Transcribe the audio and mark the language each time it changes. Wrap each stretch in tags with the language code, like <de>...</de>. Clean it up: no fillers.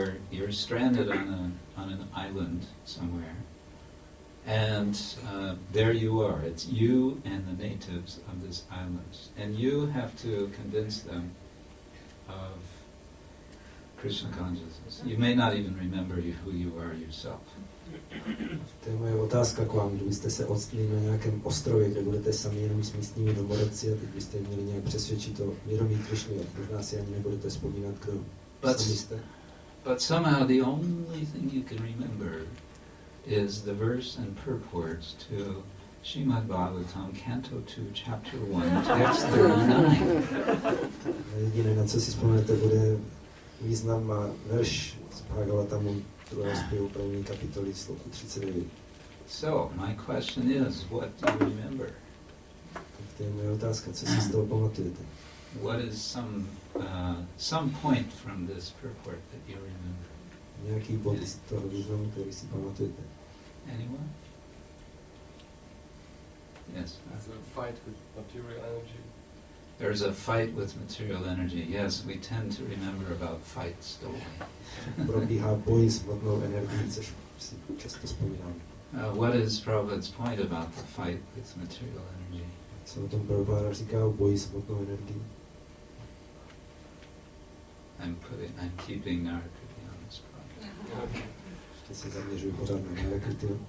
<en>You're stranded on an island somewhere, and there you are. It's you and the natives of this island, and you have to convince them of Krishna consciousness. You may not even remember who you are yourself.</en> <cs>To je moje otázka k vám. Kdybyste se odstli na nějakém ostrově, kde budete sami jenom s místními domorodci a teď byste měli nějak přesvědčit to vědomí Krišny, možná si ani nebudete vzpomínat, kdo jste.</cs> <en>But somehow the only thing you can remember is the verse and purports to Srimad-bhagavatam, Canto 2, Chapter 1, Text 39.</en> <cs>Jediné, na co si vzpomenete, bude význam a verš z Bhagavatamu, druhého zpěvu první kapitoly, sloku 39.</cs> <en>So, my question is, what do you remember?</en> <cs>Tak to je moje otázka, co si z toho pamatujete?</cs> <en>What is some point from this purport that you remember?</en> <cs>Nějaký bod z toho významu, který si pamatujete?</cs> <en>Anyone? Yes. There's a fight with material energy. There's a fight with material energy. Yes, we tend to remember about fights, don't we?</en> <cs>Probíhá boj s hmotnou energií, což si často vzpomínám.</cs> <en>What is Prabhupada's point about the fight with material energy?</en> <cs>Co o tom Prabhupada říká o boji s hmotnou energií?</cs> <en>I'm keeping Narakirti on the spot.</en> <cs>Ještě se zaměřuji pořád na Narakirti.</cs>